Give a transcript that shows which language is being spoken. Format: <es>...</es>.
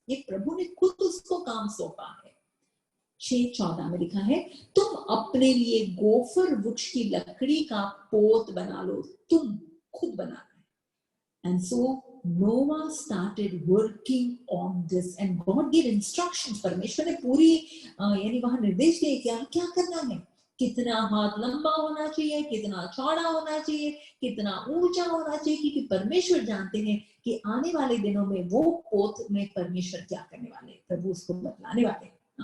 <hi>ये प्रभु ने खुद उसको काम सौंपा है। 6:14 में लिखा है, तुम अपने लिए गोफर वृक्ष की लकड़ी का पोत बना लो, तुम खुद बनाना है।</hi> <en>And so Noah started working on this and God gave instructions.</en> <hi>परमेश्वर ने पूरी यानी वहां निर्देश दिए क्या करना है, कितना हाथ लंबा होना चाहिए, कितना चौड़ा होना चाहिए, कितना ऊंचा होना चाहिए, क्योंकि परमेश्वर जानते हैं कि आने वाले दिनों में वो पोत में परमेश्वर क्या करने वाले, प्रभु उसको बतलाने वाले।</hi>